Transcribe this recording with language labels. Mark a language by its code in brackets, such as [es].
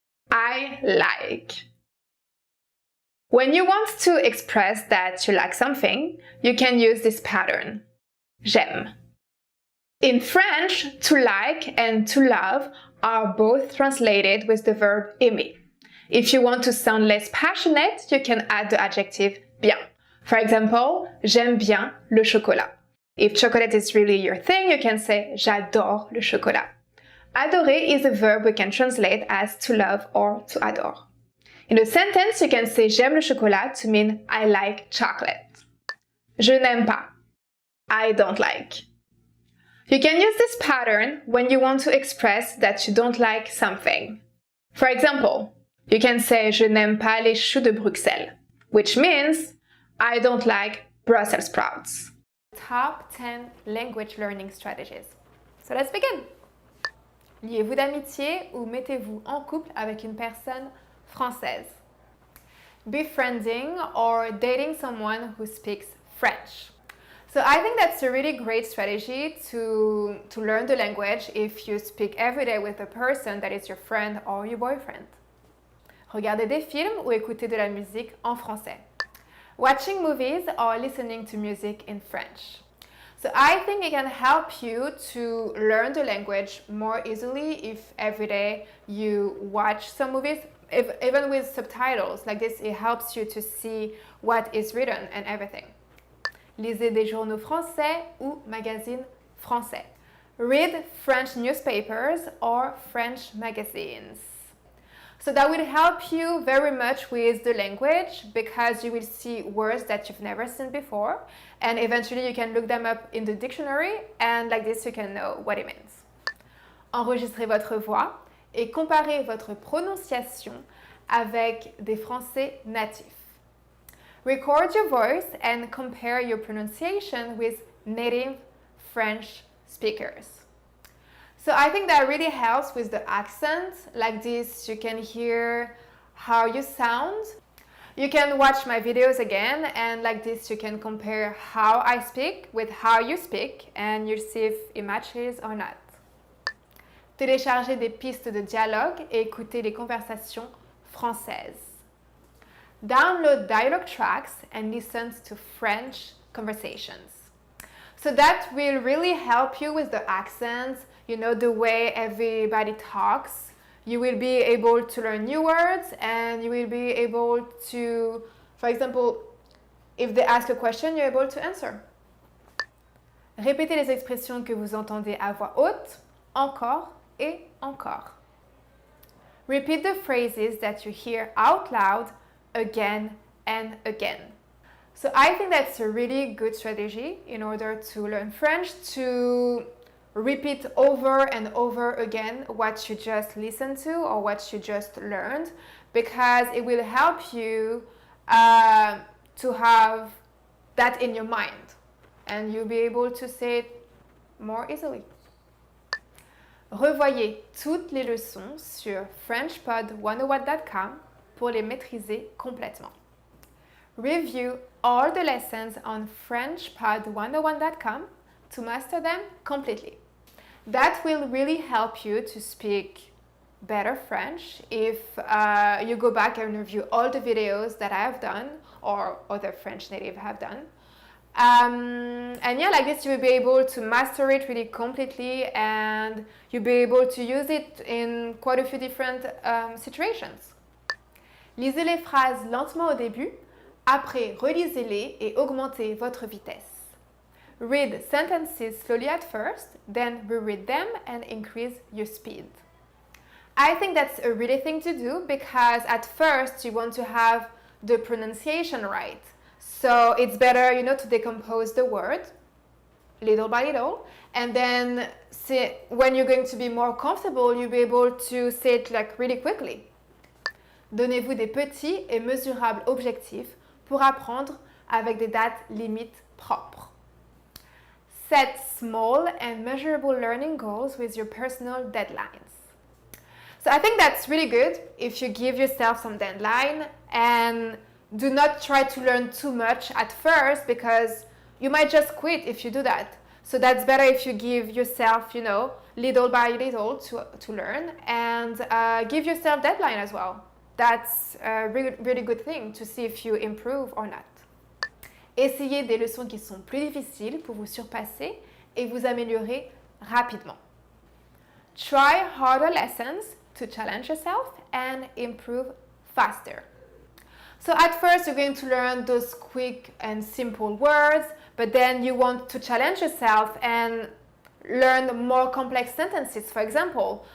[en] I like. When you want to express that you like something, you can use this pattern. [fr] J'aime. [en] In French, to like and to love are both translated with the verb aimer. If you want to sound less passionate, you can add the adjective bien. For example, [fr] j'aime bien le chocolat. [en] If chocolate is really your thing, you can say [fr] j'adore le chocolat. [en] Adorer is a verb we can translate as to love or to adore. In a sentence, you can say [fr] j'aime le chocolat [en] to mean I like chocolate. [fr] Je n'aime pas. [en] I don't like. You can use this pattern when you want to express that you don't like something. For example, you can say [fr] je n'aime pas les choux de Bruxelles, [en] which means I don't like Brussels sprouts. Top 10 language learning strategies. So let's begin. [fr] Liez-vous d'amitié ou mettez-vous en couple avec une personne française. [en] Befriending or dating someone who speaks French. So I think that's a really great strategy to learn the language if you speak every day with a person that is your friend or your boyfriend. [fr] Regardez des films ou écoutez de la musique en français. [en] Watching movies or listening to music in French. So I think it can help you to learn the language more easily if every day you watch some movies, even with subtitles. Like this, it helps you to see what is written and everything. [fr] Lisez des journaux français ou magazines français. [en] Read French newspapers or French magazines. So that will help you very much with the language because you will see words that you've never seen before and eventually you can look them up in the dictionary and like this you can know what it means. [fr] Enregistrez votre voix et comparez votre prononciation avec des Français natifs. [en] Record your voice and compare your pronunciation with native French speakers. So I think that really helps with the accent. Like this, you can hear how you sound. You can watch my videos again and like this, you can compare how I speak with how you speak and you'll see if it matches or not. [fr] Téléchargez des pistes de dialogue et écoutez les conversations françaises. [en] download dialogue tracks and listen to French conversations. So that will really help you with the accents, the way everybody talks. You will be able to learn new words and you will be able to, for example, if they ask a question, you're able to answer. [fr] Répétez les expressions que vous entendez à voix haute, encore et encore. [en] Repeat the phrases that you hear out loud again and again. So I think that's a really good strategy in order to learn French, to repeat over and over again what you just listened to or what you just learned, because it will help you to have that in your mind and you'll be able to say it more easily. [fr] Revoyez toutes les leçons sur FrenchPod101.com pour les maîtriser complètement. [en] Review all the lessons on FrenchPod101.com to master them completely. That will really help you to speak better French if you go back and review all the videos that I have done or other French native have done. And yeah, like this you will be able to master it really completely and you'll be able to use it in quite a few different situations. [fr] Lisez les phrases lentement au début, après relisez-les et augmentez votre vitesse. [en] Read sentences slowly at first, then reread them and increase your speed. I think that's a really thing to do because at first you want to have the pronunciation right. So it's better, to decompose the word little by little, and then when you're going to be more comfortable, you'll be able to say it like really quickly. [fr] Donnez-vous des petits et mesurables objectifs pour apprendre avec des dates limites propres. [en] Set small and measurable learning goals with your personal deadlines. So I think that's really good if you give yourself some deadline and do not try to learn too much at first because you might just quit if you do that. So that's better if you give yourself, little by little to learn and give yourself deadline as well. That's a really, really good thing to see if you improve or not. [fr] Essayez des leçons qui sont plus difficiles pour vous surpasser et vous améliorer rapidement. [en] Try harder lessons to challenge yourself and improve faster. So at first you're going to learn those quick and simple words, but then you want to challenge yourself and learn more complex sentences, for example.